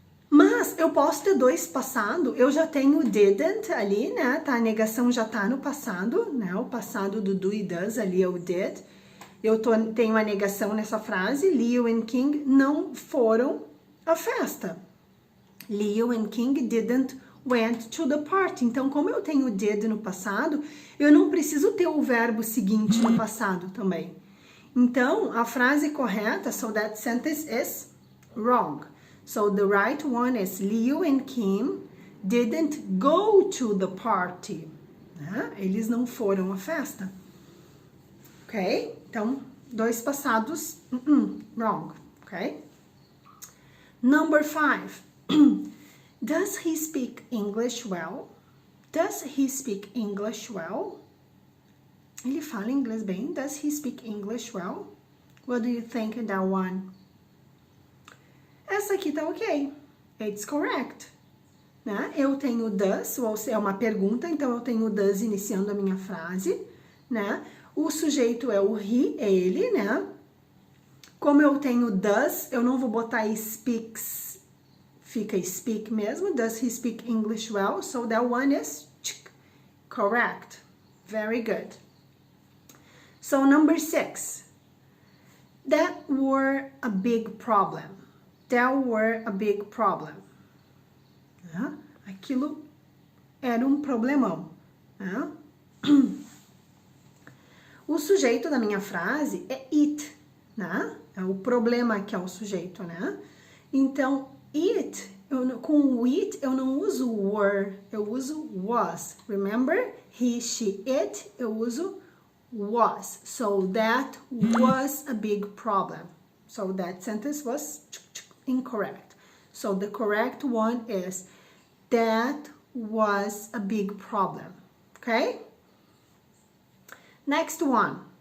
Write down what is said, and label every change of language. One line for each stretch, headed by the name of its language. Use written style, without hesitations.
Portuguese: Mas eu posso ter dois passado. Eu já tenho didn't ali, né? Tá, a negação já tá no passado, né? O passado do do e does ali é o did. Tenho a negação nessa frase. Leo and Kim não foram à festa.
English: Leo and Kim didn't went to the party.
Portuguese: Então, como eu tenho did no passado, eu não preciso ter o verbo seguinte no passado também. Então, a frase correta,
English: so that sentence is wrong. So the right one is Leo and Kim didn't go to the party.
Portuguese: Né? Eles não foram à festa. Ok? Então, dois passados, wrong.
English: Ok? Number 5. Does he speak English well? Does he speak English well?
Portuguese: Ele fala inglês bem.
English: Does he speak English well? What do you think of that one?
Portuguese: Essa aqui tá ok.
English: It's correct.
Portuguese: Né? Eu tenho does, ou é uma pergunta, então eu tenho does iniciando a minha frase, né? O sujeito é o he, é ele, né? Como eu tenho does, eu não vou botar speaks, fica speak mesmo.
English: Does he speak English well? So that one is correct. Very good. So number 6. That were a big problem. That were a big problem.
Portuguese: Aquilo era um problemão. O sujeito da minha frase é it, né? É o problema que é o sujeito, né? Então, it, com o it eu não uso were, eu uso was. Remember? He, she, it, eu uso was.
English: So that was a big problem. So that sentence was incorrect. So the correct one is that was a big problem. Okay? Next one.